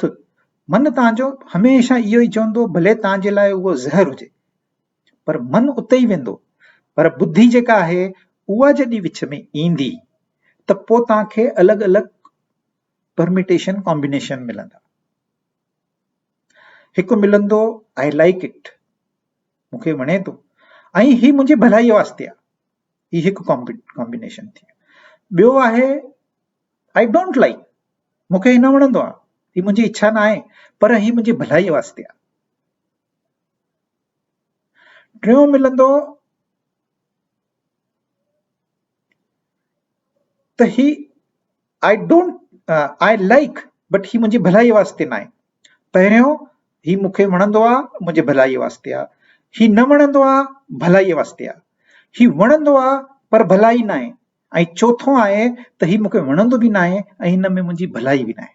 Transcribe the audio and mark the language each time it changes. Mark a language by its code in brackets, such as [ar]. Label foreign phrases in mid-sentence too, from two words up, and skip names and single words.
[sd] मन तव्हांजो हमेशह इहो ई चवंदो, भले तव्हांजे लाइ उहो ज़हर हुजे, पर मन उते ई वेंदो। पर बुद्धि जेका आहे उहा जॾहिं विच में ईंदी त पोइ तव्हांखे अलॻि अलॻि [en] permutation combination [sd] मिलंदा। हिकु मिलंदो [en] I like it, [sd] मूंखे वणे थो, ऐं ही मुंहिंजे भलाई वास्ते आहे, ही हिकु कॉम्बिनेशन थी। ॿियो आहे [en] I don't like, [sd] मूंखे ही न वणंदो आहे, ही मुंहिंजी इच्छा न आहे, पर ही मुंहिंजी भलाई वास्ते आहे। टियों मिलंदो त ही [en] I like, but [sd] ही मुंहिंजी भलाई वास्ते न आहे। पहिरियों ही मूंखे वणंदो आहे मुंहिंजे भलाईअ वास्ते आहे, ही न वणंदो आहे भलाईअ वास्ते आहे, ही वणंदो आहे पर भलाई न आहे, ऐं चोथों आहे त ही मूंखे वणंदो बि न आहे ऐं हिन में मुंहिंजी भलाई बि न आहे।